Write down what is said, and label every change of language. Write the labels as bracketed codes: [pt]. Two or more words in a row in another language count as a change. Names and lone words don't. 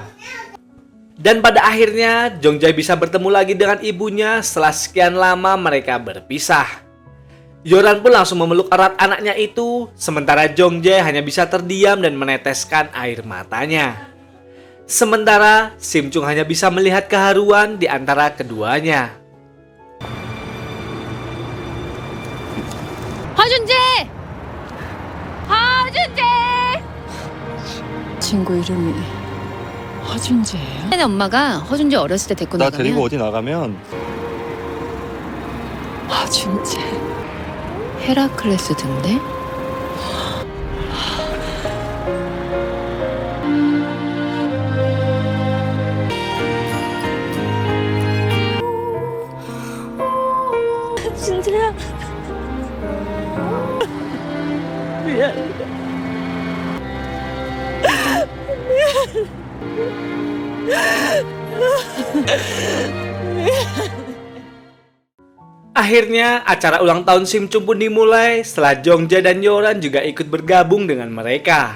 [id] Dan pada akhirnya, Jong Jae bisa bertemu lagi dengan ibunya setelah sekian lama mereka berpisah. Yoran pun langsung memeluk erat anaknya itu, sementara Jong Jae hanya bisa terdiam dan meneteskan air matanya. Sementara Sim Chung hanya bisa melihat keharuan di antara keduanya. [ko] 허준재! 허준재! 친구 이름이 허준재예요? 내 엄마가 허준재 어렸을 때 데리고 나 나가면 데리고 어디 나가면 허준재 헤라클레스던데? 준재야. [id] Akhirnya acara ulang tahun Sim Chung pun dimulai setelah Jong Jae dan Yoran juga ikut bergabung dengan mereka.